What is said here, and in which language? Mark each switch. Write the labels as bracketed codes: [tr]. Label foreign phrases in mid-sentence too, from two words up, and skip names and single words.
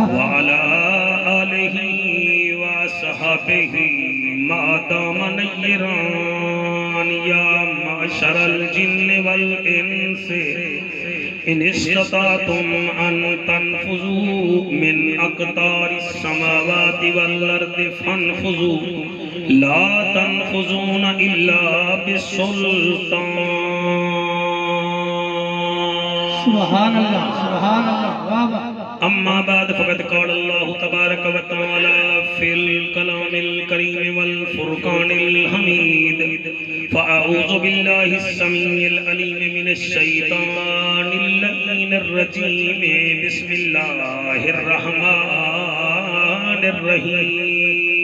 [ar] وعلى آله وصحبه ما دام نيران يا معشر الجن والإنس إن استطعتم أن تنفذوا من أقطار السماوات والأرض فانفذوا لا تنفذون إلا بالسلطان سبحان اللہ سبحان اللہ [ur] واہ واہ [ar] أما بعد فقد قال الله تبارك وتعالى في الكلام الكريم والفرقان الحميد فأعوذ بالله السميع العليم من الشيطان اللعين الرجيم بسم الله الرحمن الرحيم